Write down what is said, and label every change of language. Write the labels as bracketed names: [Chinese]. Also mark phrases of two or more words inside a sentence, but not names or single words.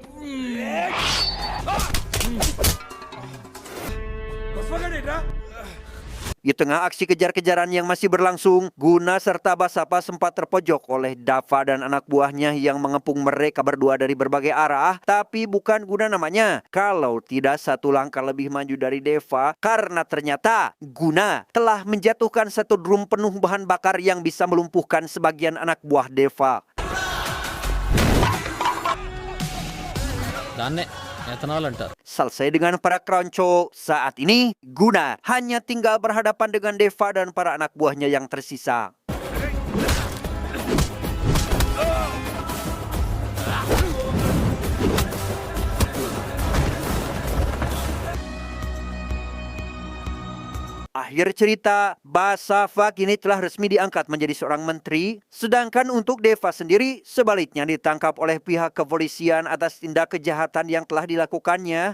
[Indonesian] Di tengah aksi kejar-kejaran yang masih berlangsung, Guna serta Basafa sempat terpojok oleh Dava dan anak buahnya yang mengepung mereka berdua dari berbagai arah. Tapi bukan Guna namanya, kalau tidak satu langkah lebih maju dari Deva, karena ternyata Guna telah menjatuhkan satu drum penuh bahan bakar yang bisa melumpuhkan sebagian anak buah Deva. [Telugu] దాన్నే ఎథనాల్ అంటారు. [Indonesian] Selesai dengan para keronco, saat ini Guna hanya tinggal berhadapan dengan Deva dan para anak buahnya yang tersisa. Akhir cerita, Basafa kini telah resmi diangkat menjadi seorang menteri, sedangkan untuk Deva sendiri sebaliknya ditangkap oleh pihak kepolisian atas tindak kejahatan yang telah dilakukannya.